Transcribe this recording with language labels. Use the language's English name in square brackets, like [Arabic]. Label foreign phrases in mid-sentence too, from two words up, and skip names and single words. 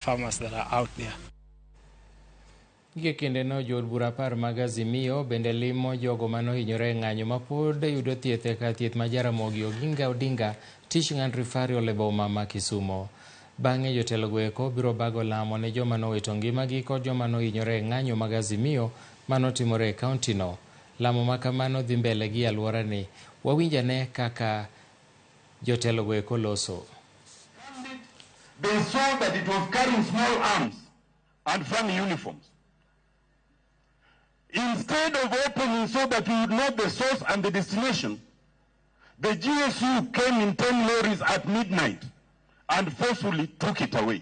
[English] farmers that are out there. [Luo (Kenya and Tanzania)] Gie kinde no Jood bura par mag Azimio bende limo jogo mano hinyore ng'anyo mapod yudo thieth ka thieth ma Ramogi Oginga Odinga Teaching and Referral e boma ma Kisumo. Bang'e jotelo go eko biro bago lamo ne joma nowito ngimagi kod joma nohinyore ng'anyo mag Azimio manotimore e kaunti no. Lamo ma kamano dhi mbele gi alwora ni. Wawinjane kaka jotelo go eko loso. [English] They saw that it was carrying small arms and funny uniforms. Instead of opening so that we would know the source and the destination, the GSU came in 10 lorries at midnight and forcefully took it away.